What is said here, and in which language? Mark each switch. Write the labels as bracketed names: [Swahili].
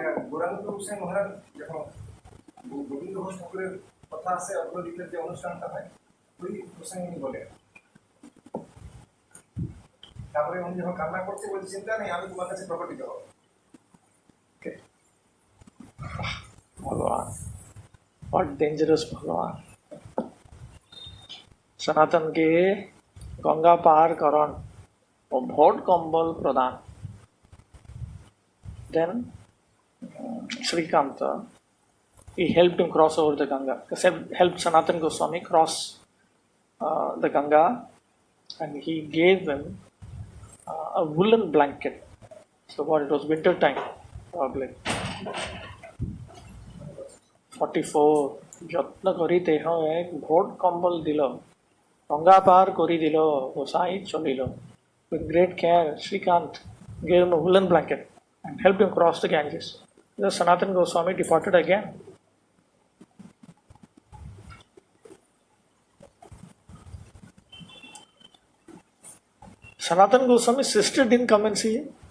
[Bangla] গৌরাঙ্গ হোসেন মহারাজ যখন গোবিন্দ ঘোষ ঠাকুরের কথা আছে অগ্রদীপের যে অনুষ্ঠানটা হয় ওই প্রসঙ্গে উনি বলে, তারপরে উনি যখন কান্না করছে বলছে চিন্তা নেই আমি তোমার কাছে প্রপার্টি দেবো। ভগবান, [English] what dangerous [Bangla] ভগবান। সনাতনকে গঙ্গা পার করণ ও ভোট কম্বল প্রদান। [English] Then Srikanta, he helped him cross over the Ganga. He helped Sanatan Goswami cross the Ganga, and he gave him a woolen blanket. So what, it was winter time probably. [Bangla] 44 যত্ন করি দেহ এক vote কম্বল দিল, গঙ্গা পার করি দিল, গোসাই চলিল। [English] With great care, Srikant gave him a woolen blanket and helped him cross the Ganges. The Sanatan Goswami departed again. Sanatan Goswami's sister didn't come and see him.